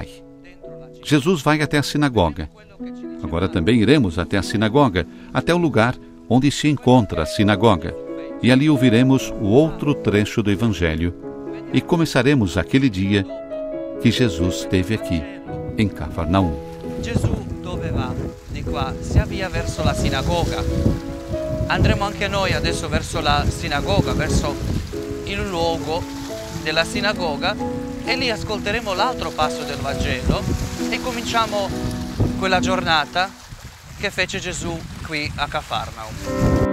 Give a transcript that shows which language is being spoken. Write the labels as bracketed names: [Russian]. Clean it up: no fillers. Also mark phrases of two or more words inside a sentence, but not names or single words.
[Portuguese] Jesus vai até a sinagoga. Agora também iremos até a sinagoga, até o lugar onde se encontra a sinagoga. E ali ouviremos o outro trecho do Evangelho e começaremos aquele dia que Jesus esteve aqui, em Cafarnaum. [Italian] Gesù dove va? Di qua si avvia verso la sinagoga. Andremo anche noi adesso verso la sinagoga, verso il luogo della sinagoga, e lì ascolteremo l'altro passo del Vangelo e cominciamo quella giornata che fece Gesù qui a Cafarnaum.